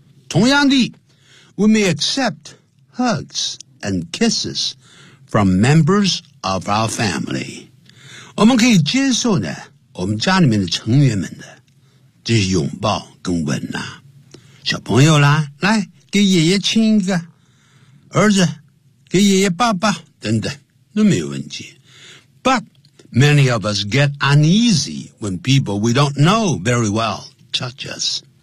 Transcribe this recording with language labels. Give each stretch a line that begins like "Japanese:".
Chinese: 同样的
English: ,we may accept hugs and kisses,from members of our family.
Chinese: 我们可以接受呢我们家里面的成员们的这些拥抱跟吻啊。小朋友啦，来给爷爷亲一个，儿子给爷爷抱抱等等，都没有问题。
English: But many of us get uneasy when people we don't know very well touch us.